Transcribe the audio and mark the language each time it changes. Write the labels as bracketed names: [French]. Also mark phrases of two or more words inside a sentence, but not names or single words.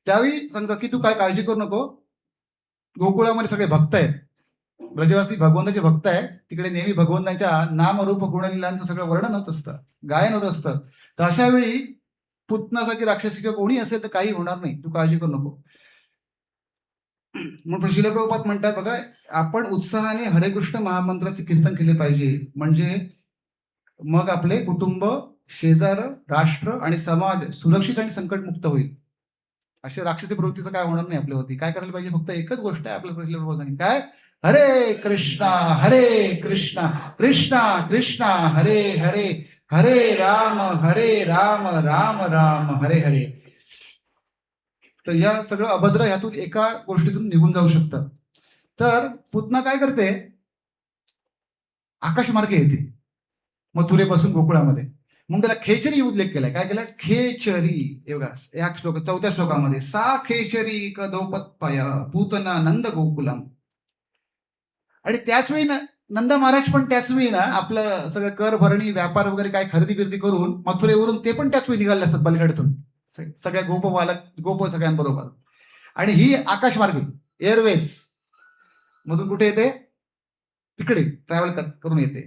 [Marathi] त्यावेळी सांगतात की तू काय काळजी करू नको, गोकुळामध्ये सगळे भक्त आहेत, ब्रजवासी भगवंताचे भक्त आहेत, तिकडे नेहमी भगवंतांच्या नामरूप गुणलीलांचं सगळं वर्णन होत असतं, गायन होत असतं. तर अशा वेळी पुतनासारखी राक्षसी किंवा कोणी असेल तर काही होणार नाही, तू काळजी करू नको. मग श्रील प्रभुपाद म्हणतात बघा, आपण उत्साहाने हरे कृष्ण महामंत्राचे कीर्तन केले पाहिजे, म्हणजे मग आपले कुटुंब, शेजार, राष्ट्र आणि समाज सुरक्षित आणि संकटमुक्त होईल. अशा राक्षसी प्रवृत्तीचं काय होणार नाही आपल्यावरती. काय करायला पाहिजे, फक्त एकच गोष्ट आहे आपल्या श्रील प्रभुपादांनी, काय, [Sanskrit] हरे कृष्णा हरे कृष्णा कृष्णा कृष्णा हरे हरे, हरे राम राम राम हरे हरे. [Marathi] तर या सगळं अभद्र ह्यातून एका गोष्टीतून निघून जाऊ शकतं. तर पुतना काय करते, आकाशमार्गे येते मथुरेपासून गोकुळामध्ये. मग त्याला खेचरी उल्लेख केलाय. काय केलाय, खेचरी. हे बघा, या श्लोक 4थ्या श्लोकामध्ये, [Sanskrit] सा खेचरी कदोपत्पय पूतना नंद गोकुलम. [Marathi] आणि त्याच वेळी ना नंद महाराज पण त्याच वेळी ना आपलं सगळं कर भरणी व्यापार वगैरे काय खरेदी बिर्दी करून मथुरेवरून ते पण त्याच वेळी निघाले असतात बलगडतून, सगळ्या गोप सगळ्यांबरोबर. आणि ही आकाशमार्गे एअरवेज मधून कुठे येते, तिकडे ट्रॅव्हल करून येते.